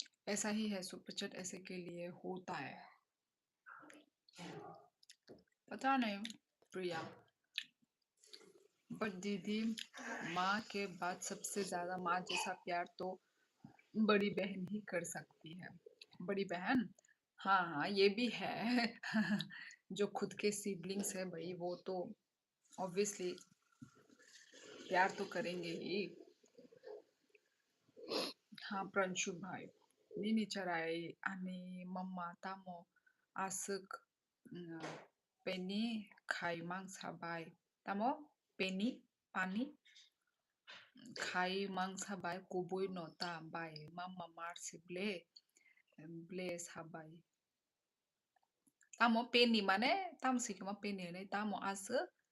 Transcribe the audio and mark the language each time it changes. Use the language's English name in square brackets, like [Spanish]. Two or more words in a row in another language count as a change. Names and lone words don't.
[Hindi] ऐसा ही है, [English] super chat [Hindi] ऐसे के लिए होता है। पता नहीं प्रिया, बट दीदी माँ के बाद सबसे ज्यादा माँ जैसा प्यार तो बड़ी बहन ही कर सकती है। बड़ी बहन, हाँ हाँ ये भी है। जो खुद के सिबलिंग्स है भाई वो तो ऑब्वियसली प्यार तो करेंगे ही। हाँ प्रणशु भाई, [Kok Borok] Nini Charai ani mama tamo asuk penny khai mang sabai tamo penny pani khai mang sabai kubui no ta bai mama marsi ble sabai tamo penny mane tam sikima penny ne tamo asuk